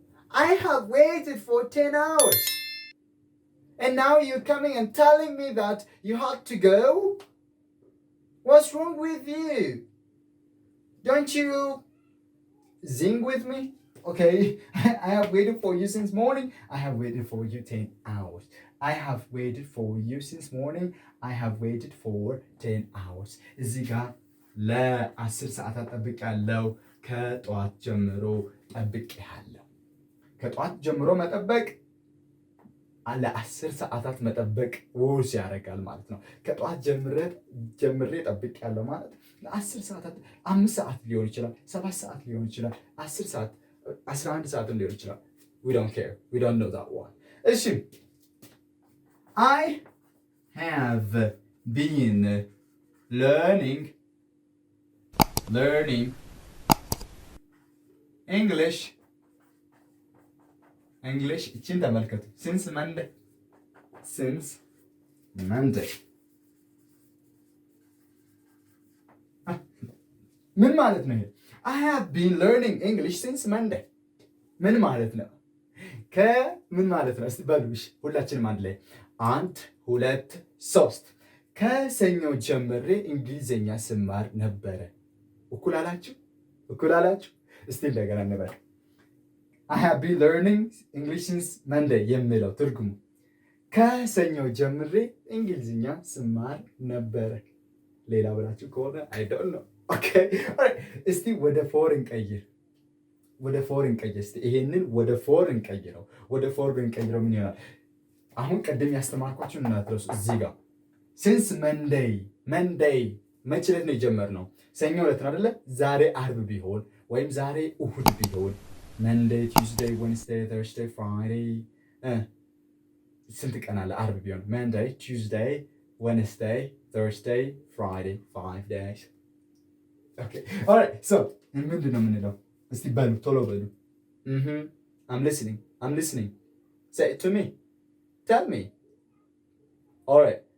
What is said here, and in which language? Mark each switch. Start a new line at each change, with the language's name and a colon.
English: I have waited for 10 hours. And now you're coming and telling me that you had to go? What's wrong with you? Don't you zing with me? Okay? I have waited for you since morning. I have waited for you 10 hours. I have waited for you since morning. I have waited for 10 hours.
Amharic: እዚህ ጋር ለ10 ሰዓታት ጠብቄያለሁ። ከጠዋት ጀምሮ ጠብቄያለሁ። ከጠዋት ጀምሮ መጠበቅ ለ10 ሰዓታት መጠበቅ ውስ ያደርጋል ማለት ነው። ከጠዋት ጀምሬ ጠብቄያለሁ ማለት ለ10 ሰዓታት 5 ሰዓት ሊሆን ይችላል፣ 7 ሰዓት ሊሆን ይችላል፣ 10 ሰዓት 11 ሰዓትም ሊሆን ይችላል።
English: We don't care. We don't know that one.
Amharic: እሺ
English: I have been learning English.
Amharic: እቺን ተመልከቱ።
English: since Monday.
Amharic: ምን ማለት ነው ይሄ?
English: I have been learning English since Monday.
Amharic: ምን ማለት ነው? ከምን ማለት ነው? እስቲ በሉሽ ሁላችንም አንድ ላይ 1 2 3 ከሰኞ ጀምሬ እንግሊዘኛ ስማር ነበረ። እኩል አላችሁ? እስቲ እንደገና እንበል።
English: I have been learning English since Monday
Amharic: የሚለው ትርጉሙ ከሰኞ ጀምሬ እንግሊዝኛ ስማር ነበረ። ሌላ ብላችሁ ከሆነ
English: I don't know. Okay. Alright.
Amharic: እስቲ ወደ ፎር እንቀይር። እስቲ ይሄንን ወደ ፎር እንቀይረው። ወደ ፎር ብንቀይረው ምን ይሆናል? አሁን ቀደም ያስተማርኳችሁን እናትረሱ። እዚህ ጋር
English: since Monday
Amharic: መቼ ዕለት ነው የጀመርነው? ሰኞ ዕለት ነው አይደለ? ዛሬ አርብ ቢሆን ወይም ዛሬ እሁድ ቢሆን
English: Monday, Tuesday, Wednesday, Thursday, Friday
Amharic: ስንት ቀን አለ? አርብ ቢሆን
English: Monday, Tuesday, Wednesday, Thursday, Friday, 5 days. Okay. All right. So,
Amharic: ምንድን ነው የምንለው? እስቲ በሉ ቶሎ በሉ።
English: I'm listening. Say it to me. Tell me. All right.